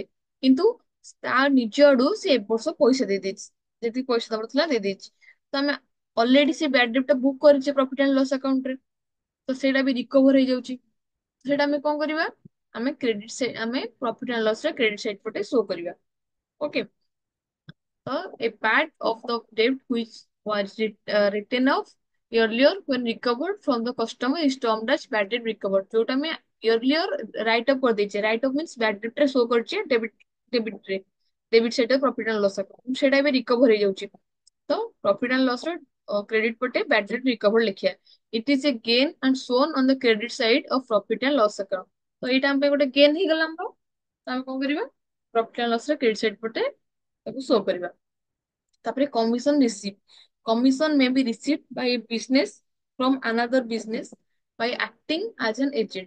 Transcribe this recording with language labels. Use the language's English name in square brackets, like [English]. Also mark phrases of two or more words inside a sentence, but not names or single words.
[Odia] କିନ୍ତୁ ତା ନିଜ ଆଡୁ ସେ ଏ ବର୍ଷ ପଇସା ଦେଇ ଦେଇଛି, ଯେତିକି ପଇସା ଦବାର ଥିଲା ଦେଇ ଦେଇଛି। ତ ଆମେ ଅଲରେଡି ସେ [English] bad debt [Odia] ଟା ବୁକ୍ କରିଛେ [English] profit and loss account [Odia] ରେ। ତ ସେଇଟା ବି ରିକଭର ହେଇଯାଉଛି। ସେଇଟା ଆମେ କଣ କରିବା, ଆମେ [English] profit and loss [Odia] ରେ [English] credit side [Odia] ପଟେ ଶୋ କରିବା। ଓକେ। [English] ତ a part of the debt which was written off earlier when recovered from the customer is termed as bad debt recovered। [Odia] ଯୋଉଟା ଆମେ [English] earlier write off [Odia] କରିଦେଇଛे, [English] write off means bad debt [Odia] ରେ ଶୋ କରୁଛେ ଡେବିଟ ରେ, [English] debit side profit and loss account, [Odia] ସେଇଟା ଏବେ ରିକଭର ହେଇଯାଉଛି। ତ [English] profit and loss [Odia] ର କ୍ରେଡିଟ ପଟେ [English] bad debt recovered [Odia] ଲେଖିବା। [English] it is a gain and shown on the credit side of profit and loss account. [Odia] ତ ଏଇଟା ଆମ ପାଇଁ ଗୋଟେ ଗେନ୍ ହେଇଗଲା ଆମର। ତ ଆମେ କଣ କରିବା [English] profit and loss [Odia] ର [English] credit side [Odia] ପଟେ ତାକୁ ଶୋ କରିବା। [English] ତାପରେ commission receive. commission may be receive by business from another business by acting as an agent.